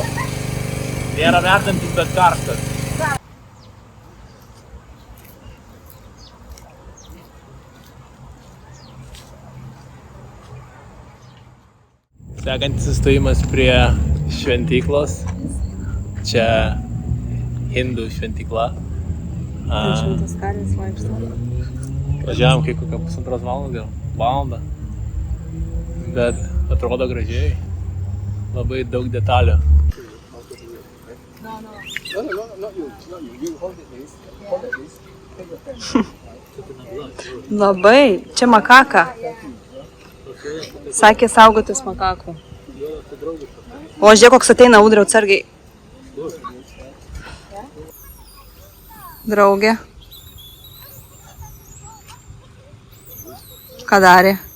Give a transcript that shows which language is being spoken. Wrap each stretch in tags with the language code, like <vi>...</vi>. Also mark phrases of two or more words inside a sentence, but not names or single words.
<lt>Nėra verdantis, bet karštas. Sekantis sustojimas prie šventyklos. Čia hindų šventykla. Šventas karės vaikšto. Važiavom kai kokią pusantros valandą. Bet atrodo gražiai. Labai daug detalių.</lt> <en>No, not you. You hold it, please. Hold it, please.</en> <lt>Labai. Čia makaka. Sakė saugotis makakų. O žiūrėk, koks ateina audra atsargiai. Draugė. Ką darė?</lt>